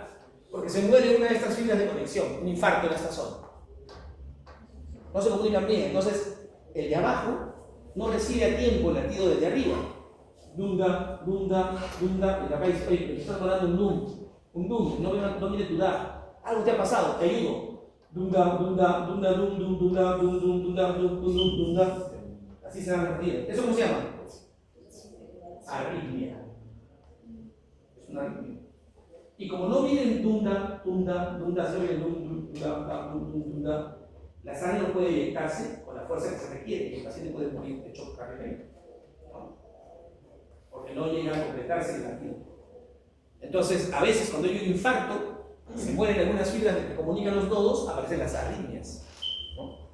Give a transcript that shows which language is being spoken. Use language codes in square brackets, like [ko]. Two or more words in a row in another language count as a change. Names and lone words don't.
[es] Porque se muere una de estas fibras de conexión, un infarto en esta zona. No se comunican bien, entonces el de abajo no recibe a tiempo el latido desde arriba. Dunda, dunda, dunda, y acá dice, oye, me estás dando un dum, no viene tu da. Algo te ha pasado, te ayudo. Dunda, dunda, dunda, dum, dum, dunda, dum, dum, dunda, dum, dum, dum, dunda. Así se va a repetir. ¿Eso cómo se llama? Arritmia. Es una arritmia. Y como no viene dunda, dunda, dunda, se oye dunda, dunda, la sangre no puede inyectarse con la fuerza que se requiere y el paciente puede morir de choque cardíaco, ¿no? Porque no llega a completarse el latido. Entonces, a veces cuando hay un infarto, se mueren algunas fibras que comunican los nodos, aparecen las arritmias, ¿no?